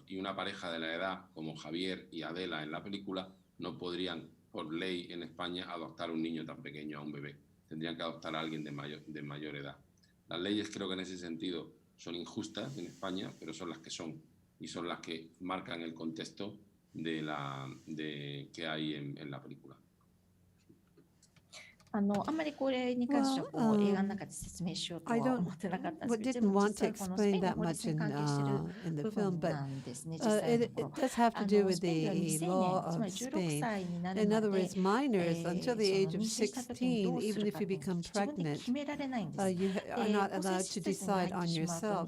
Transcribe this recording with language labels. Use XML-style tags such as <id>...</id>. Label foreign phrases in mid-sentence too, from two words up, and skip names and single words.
<es>Y una pareja de la edad como Javier y Adela en la película no podrían, por ley en España, adoptar a un niño tan pequeño, a un bebé. Tendrían que adoptar a alguien de mayor edad. Las leyes creo que en ese sentido son injustas en España, pero son las que son y son las que marcan el contexto que hay en la película.</es> <ja>あんまりこれに関してはこう映画の中で説明しようとは思ってなかったんですけど、</ja> <en>didn't want to explain that much in the film, but it does have to do with the law of Spain. In other words, minors until the age of 16, even if you become pregnant, you are not allowed to decide on yourself.</en>